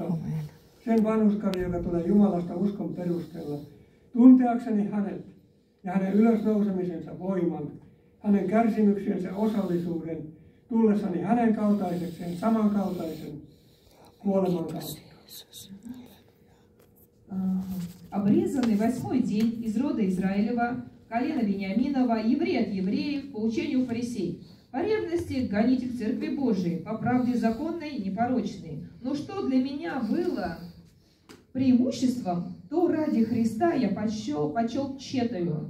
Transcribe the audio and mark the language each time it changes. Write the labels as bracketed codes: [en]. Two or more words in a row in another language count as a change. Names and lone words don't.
[fi] Sen vanhurskauden, joka tulee Jumalasta uskon perusteella, tunteakseni hänet ja hänen ylösnousemisensa voiman, hänen kärsimyksiensä osallisuuden, tullessani hänen kaltaisekseen samankaltaisen kuoleman kautta. [ru] Обрезанный 8-й день из рода Израилева, колена Вениаминова, еврей от евреев, по учению фарисей. По ревности гонитель Церкви Божией, по правде законной, непорочной. Но что для меня было преимуществом, то ради Христа я почел тщетою.